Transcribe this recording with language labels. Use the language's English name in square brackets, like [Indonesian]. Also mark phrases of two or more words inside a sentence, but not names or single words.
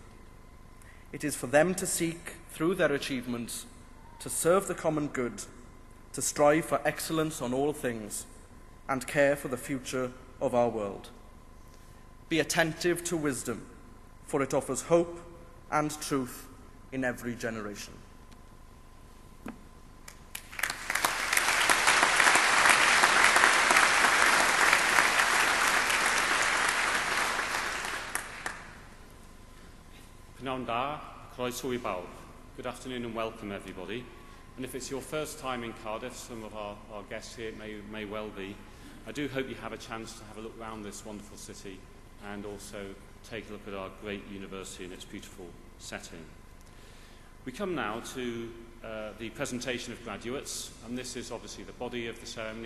[English] It is for them to seek, through their achievements, to serve the common good, to strive for excellence on all things, and care for the future of our world. Be attentive to wisdom, for it offers hope and truth in every generation. [Welsh] Pnawn da, croeso I bawb. [English] Good afternoon and welcome everybody. And if it's your first time in Cardiff, some of our guests here may well be, I do hope you have a chance to have a look around this wonderful city and also take a look at our great university and its beautiful setting. We come now to the presentation of graduates, and this is obviously the body of the ceremony.